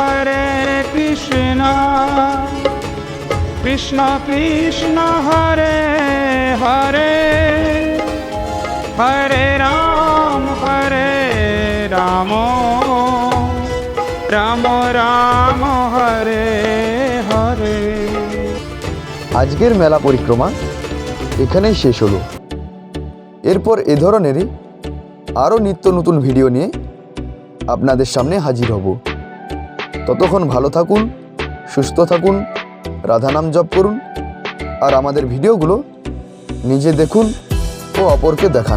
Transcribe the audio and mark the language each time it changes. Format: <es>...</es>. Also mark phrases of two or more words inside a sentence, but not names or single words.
<sa>कृष्ण कृष्ण हरे हरे हरे राम, राम राम हरे हरे,</sa> <bn>আজকের মেলা পরিক্রমা এখানেই শেষ হলো। এরপর এ ধরনেরই আরও নিত্য নতুন ভিডিও নিয়ে আপনাদের সামনে হাজির হব। ততক্ষণ ভালো থাকুন, সুস্থ থাকুন, রাধা নাম জপ করুন আর আমাদের ভিডিওগুলো নিজে দেখুন ও অপরকে দেখান।</bn>